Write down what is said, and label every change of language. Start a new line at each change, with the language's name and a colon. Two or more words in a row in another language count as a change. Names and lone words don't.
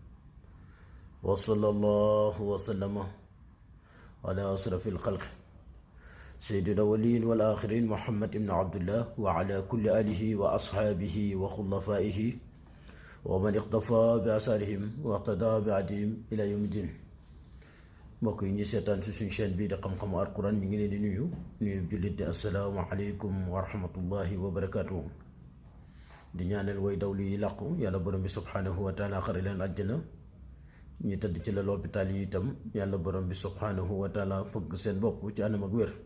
Arabic: وصلى الله وسلم على أشرف الخلق سيد الأولين والآخرين محمد بن عبد الله وعلى كل آله وأصحابه وخلفائه ومن اقتفى بآثارهم واقتدى بهديهم إلى يوم الدين.
Wolof: mbokk yi ñu seetaan ci suñu chaîne bii di xam-xamu alquran ñu ngi leen di nuyu jullit di
Arabic: السلام عليكم ورحمة الله وبركاته.
Wolof: di ñaanal way dawlu yi làqu yàlla borom bi
Arabic: سبحانه وتعالى
Wolof: xare leen àjjana, ñu tëdd ci la l'hôpital yi itam yàlla borom bi
Arabic: سبحانه وتعالى
Wolof: fëgg seen bopp ci anam ak wér.